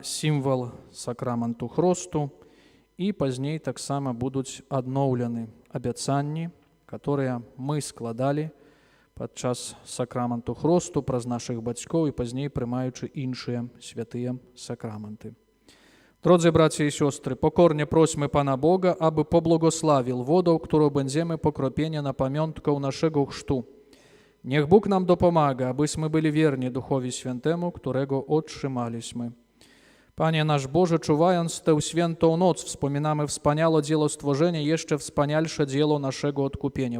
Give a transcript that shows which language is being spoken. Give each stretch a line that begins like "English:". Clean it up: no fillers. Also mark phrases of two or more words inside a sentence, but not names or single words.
Belarusian: сімвал сакраменту хросту, і пазней таксама будуць адноўлены абяцанні, которые мы складалі падчас сакраменту хросту праз нашых бацькоў і пазней прымаючы іншыя святыя сакраменты.
Polish: Drodzy bracia i siostry, pokornie prośmy Pana Boga, aby pobłogosławił wodą, którą będziemy pokropienia na pamiątkę naszego chrztu. Niech Bóg nam dopomaga, abyśmy byli wierni Duchowi Świętemu, którego otrzymaliśmy. Panie nasz Boże, czuwając tę świętą noc, wspominamy wspaniałe dzieło stworzenia i jeszcze wspanialsze dzieło naszego odkupienia.